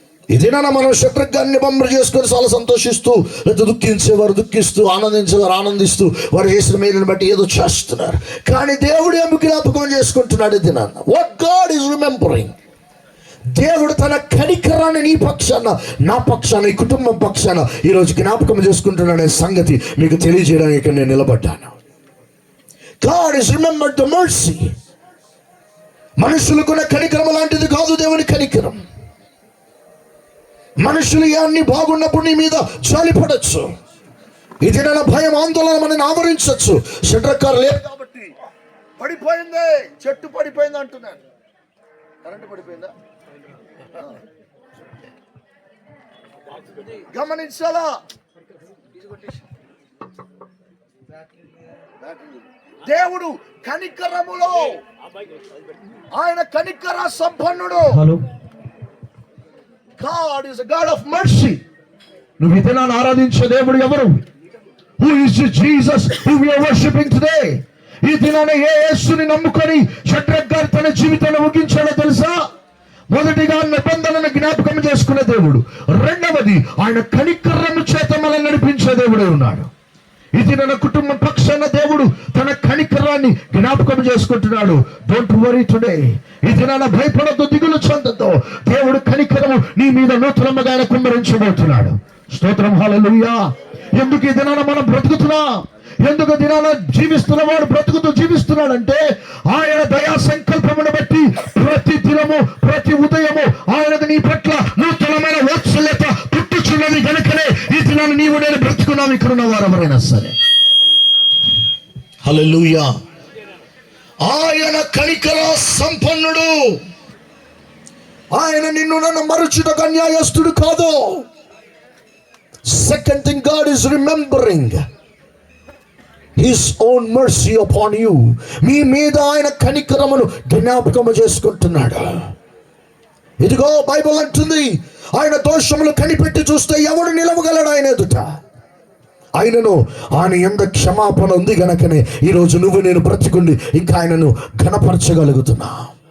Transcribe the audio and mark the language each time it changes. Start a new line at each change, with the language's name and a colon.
Telugu: ఇదేనా మనం షడ్రక్ గారిని నిబంధన చేసుకొని చాలా సంతోషిస్తూ, లేదా దుఃఖించేవారు దుఃఖిస్తూ, ఆనందించేవారు ఆనందిస్తూ, వారు చేసిన మేలుని బట్టి ఏదో చేస్తున్నారు. కానీ దేవుడు ఏమి జ్ఞాపకం చేసుకుంటున్నాడు ఇది నాన్న?
English: What God is remembering.
Telugu: దేవుడు తన కనికరాన్ని నీ పక్షాన, నా పక్షాన, ఈ కుటుంబం పక్షాన ఈరోజు జ్ఞాపకం చేసుకుంటున్నాడనే సంగతి మీకు తెలియజేయడానికి నేను నిలబడ్డాను.
English: God is remembered the mercy.
Telugu: మనుషులకున్న కనికరం లాంటిది కాదు దేవుని కనికరం. మనుషులు అన్ని బాగున్నప్పుడు నీ మీద జాలి పడచ్చు. ఇది నా భయం ఆందోళన మనని ఆవరించవచ్చు. షడ్రకారు లేదు కాబట్టి పడిపోయిందే, చెట్టు పడిపోయింది అంటున్నాడు. కరెంటు పడిపోయిందా గమనించాలా? దేవుడు కనికరములో, ఆయన కనికర సంపన్నుడు.
English: God is a God of mercy.
Telugu: నువ్వు ఈ దినాన్ని ఆరాధించే దేవుడు ఎవరు?
English: Who is Jesus who we are worshiping today?
Telugu: ఈ దినాన్ని ఏ యేసుని నమ్ముకొని షడ్రక్ గారు తన జీవితాన్ని ముగించాడో తెలుసా? మొదటిగా నిబంధనను జ్ఞాపకం చేసుకునే దేవుడు. రెండవది ఆయన కనికరము చేత మనల్ని నడిపించే దేవుడే ఉన్నాడు. ఇది నా కుటుంబం పక్షాన దేవుడు తన కనికరాన్ని జ్ఞాపకం చేసుకుంటున్నాడు.
English: Don't worry today.
Telugu: ఇది నా భయపడద్దు, దిగులు చెందొద్దు. దేవుడు కనికరము నీ మీద నూతనముగా ఆయన కుమ్మరించబోతున్నాడు. స్తోత్రం, హల్లెలూయా. ఎందుకు ఈ దినాన మనం బ్రతుకుతున్నా? ఎందుకు దినాన జీవిస్తున్నవాడు జీవిస్తున్నాడంటే ఆయన దయా సంకల్పమును బట్టి ప్రతి దినము ప్రతి ఉదయము ఆయనకు నీ పట్ల నూతనమైన వాత్సల్యత పుట్టుచున్నది కనుకనే ఈ దినాన్ని నీవు నేను బ్రతుకున్నాం. ఇక్కడ ఉన్న వారు ఎవరైనా సరే. హల్లెలూయా. ఆయన కనికర సంపన్నుడు. ఆయన నిన్ను నన్ను మరుచుటకు అన్యాయస్తుడు కాదు.
English: Second thing, God is remembering His own mercy upon you.
Telugu: మీ మీద ఆయన కనికరమును జ్ఞాపకము చేసుకుంటున్నాడు. ఇదిగో బైబిల్ అంటుంది, ఆయన దోషములు కనిపెట్టి చూస్తే ఎవడు నిలవగలడు ఆయన ఎదుట? ఆయనను ఆయన యందు క్షమాపణ ఉంది గనకనే ఈరోజు నువ్వు నేను బ్రతికుండి ఇంకా ఆయనను ఘనపరచగలుగుతున్నా.